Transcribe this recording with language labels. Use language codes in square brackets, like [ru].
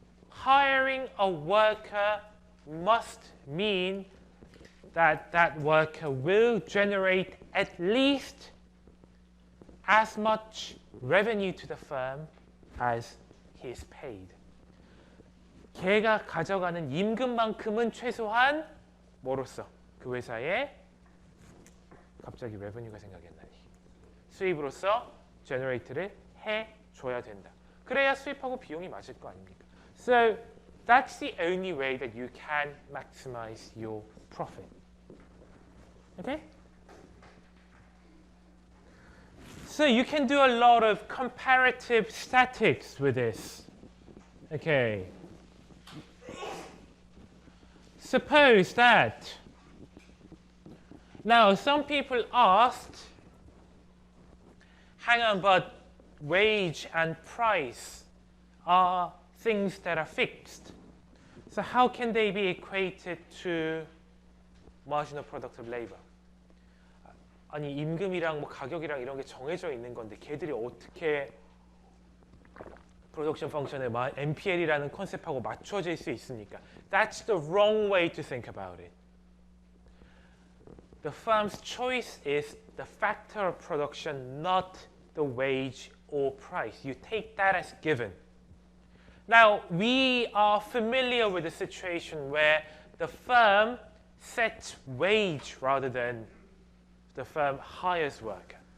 [en] Hiring a worker must mean that that worker will generate at least as much revenue to the firm as he is paid. [ko] 걔가 가져가는 임금만큼은 최소한 뭐로써? 그 회사에 갑자기 revenue가 생각이 안 나니. 수입으로서 generate를 해줘야 된다. 그래야 수입하고 비용이 맞을 거 아닙니까? [en] So that's the only way that you can maximize your profit. Okay? So you can do a lot of comparative statistics with this. Okay. Suppose that, now some people asked, hang on, but wage and price are things that are fixed. So how can they be equated to marginal product of labor? [ko] 아니 임금이랑 뭐 가격이랑 이런 게 정해져 있는 건데 걔들이 어떻게 프로덕션 펑션의 MPL이라는 컨셉하고 맞춰질 수 있습니까? [en] That's the wrong way to think about it. The firm's choice is the factor of production, not the wage or price. You take that as given. Now, we are familiar with a situation where the firm sets wage rather than the firm hires worker.